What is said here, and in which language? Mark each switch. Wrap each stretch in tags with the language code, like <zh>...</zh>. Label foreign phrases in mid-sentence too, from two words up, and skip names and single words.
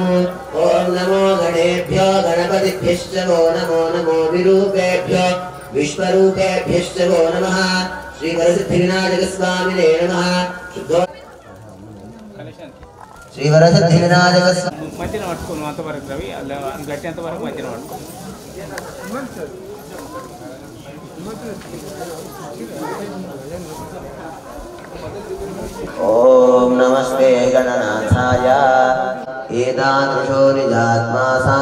<sa>ओम नमो गणेभ्यो गणपतिभ्यश्च वो नमो नमो विरूपेभ्यो विश्वरूपेभ्यश्च वो नमः। श्री वरसिद्धिविनायकस्वामिने नमः। शुद्धो श्री वरसिद्धिविनायक</sa> <te>मध्य पట్టుకోను అంతవరకు రవి అలా గట్టేంత వరకు మధ్యన పట్టుకో</te> <sa>ओम नमस्ते गणनाथाय एतादृशो निजात्मा सा</sa>